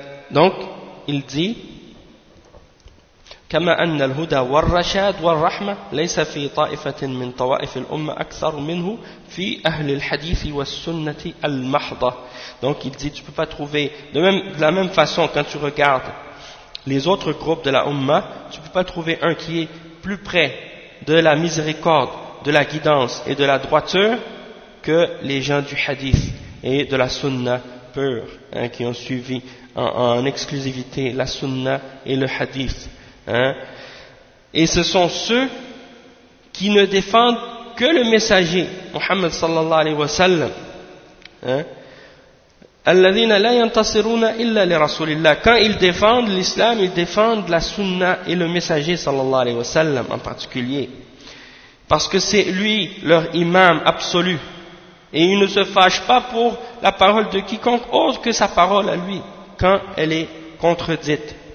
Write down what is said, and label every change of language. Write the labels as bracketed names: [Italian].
[French] Donc, il dit: [Arabic] كما أن الهدى والرشاد والرحمة ليس في طائفة من طوائف الأمة أكثر منه في أهل الحديث والسنة المحضة. [French] Donc il dit, tu peux pas trouver de la même façon, quand tu regardes les autres groupes de la Umma, tu peux pas trouver un qui est plus près de la miséricorde, de la guidance et de la droiture que les gens du hadith et de la sunna, pur, hein, qui ont suivi en exclusivité la sunna et le hadith. Hein. Et ce sont ceux qui ne défendent que le messager, Muhammad sallallahu alayhi wa sallam. Hein. [Arabic] الذين لا ينتصرون إلا لرسول الله. [French] Quand ils défendent l'islam, ils défendent la sunna et le messager sallallahu alayhi wa sallam en particulier. Parce que c'est lui leur imam absolu. Et ils ne se fâchent pas pour la parole de quiconque autre que sa parole à lui quand elle est contredite.